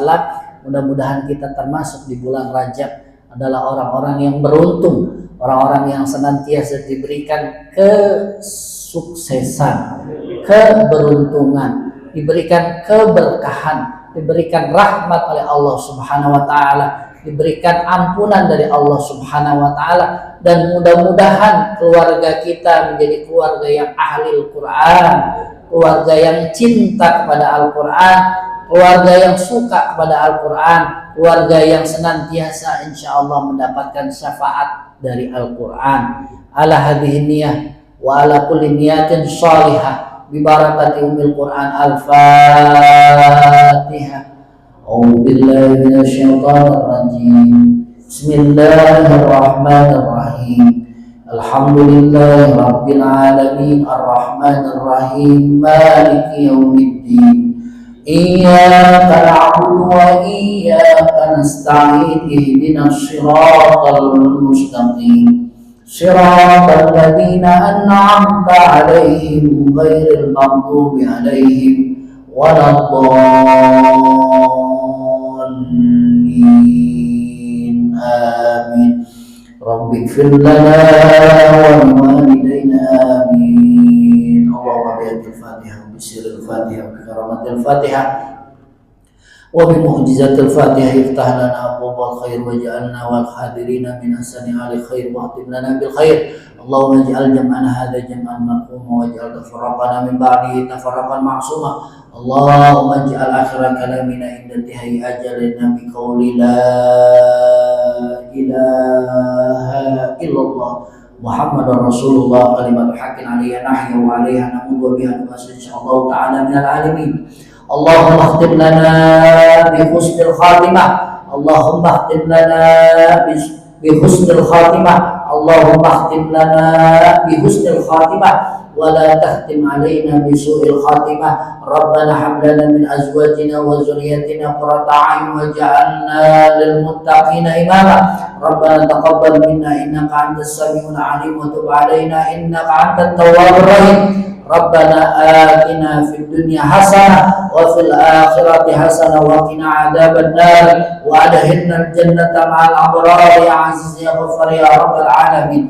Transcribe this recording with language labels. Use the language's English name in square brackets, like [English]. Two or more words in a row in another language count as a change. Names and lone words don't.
[Indonesian] Mudah-mudahan kita termasuk di bulan Rajab adalah orang-orang yang beruntung, orang-orang yang senantiasa diberikan kesuksesan, keberuntungan, diberikan keberkahan, diberikan rahmat oleh Allah [Arabic] سبحانه وتعالى, [Indonesian] diberikan ampunan dari Allah [Arabic] سبحانه وتعالى, [Indonesian] dan mudah-mudahan keluarga kita menjadi keluarga yang ahli Al-Qur'an, keluarga yang cinta kepada Al-Qur'an, keluarga yang suka kepada Al-Qur'an, keluarga yang senantiasa [Arabic] إن شاء الله [Indonesian] mendapatkan syafaat dari Al-Quran. [Arabic] على هذه النية وعلى كل نية صالحة ببركة أم القرآن. Al-Fatihah. أعوذ بالله من الشيطان الرجيم. بسم الله الرحمن الرحيم الحمد لله رب العالمين الرحمن الرحيم مالك يوم الدين. إياك نعبد وإياك نستعين اهدنا الصراط المستقيم صراط الذين أنعمت عليهم غير المغضوب عليهم ولا الضالين. Amin. رب اغفر لنا ولوالدينا آمين. اللهم بعدد الفاتحة بسر الفاتحة بكرامة الفاتحة وبمعجزة الفاتحة افتح لنا أبواب الخير واجعلنا والحاضرين من أحسن أهل الخير وأتم لنا بالخير. اللهم اجعل جمعنا هذا جمعا مرحوما واجعل تفرقنا من بعده تفرقا معصوما. اللهم اجعل آخر كلامنا عند انتهاء أجلنا بقول لا إله إلا الله محمد رسول الله كلمة حق عليها نحيا وعليها نموت وبها نبعث إن شاء الله تعالى من العالمين. اللهم اختم لنا بحسن الخاتمة. اللهم اختم لنا بحسن الخاتمة. اللهم اختم لنا بحسن الخاتمة ولا تختم علينا بسوء الخاتمة. ربنا هب لنا من أزواجنا وذرياتنا قرة أعين واجعلنا للمتقين إماما. ربنا تقبل منا إنك أنت السميع العليم وتب علينا إنك أنت التواب الرحيم. ربنا آتنا في الدنيا حسنة وفي الآخرة حسنة وقنا عذاب النار وأدخلنا الجنة مع الأبرار يا عزيز يا غفار يا رب العالمين.